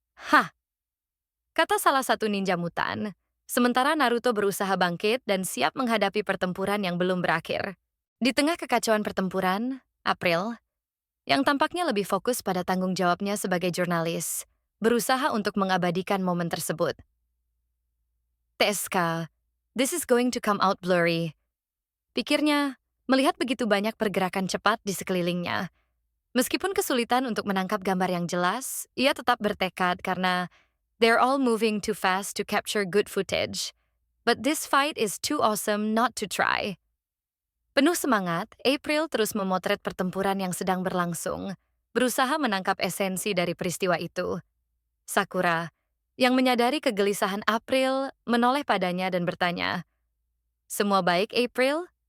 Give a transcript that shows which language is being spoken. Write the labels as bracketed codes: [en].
[id] Hah, kata salah satu ninja mutan, sementara Naruto berusaha bangkit dan siap menghadapi pertempuran yang belum berakhir. Di tengah kekacauan pertempuran, April, yang tampaknya lebih fokus pada tanggung jawabnya sebagai jurnalis, berusaha untuk mengabadikan momen tersebut. [en] TSK, this is going to come out blurry. [id] Pikirnya, melihat begitu banyak pergerakan cepat di sekelilingnya. Meskipun kesulitan untuk menangkap gambar yang jelas, ia tetap bertekad karena [en] they're all moving too fast to capture good footage. But this fight is too awesome not to try. [id] Penuh semangat, April terus memotret pertempuran yang sedang berlangsung, berusaha menangkap esensi dari peristiwa itu. Sakura, yang menyadari kegelisahan April, menoleh padanya dan bertanya, "Semua baik, April?"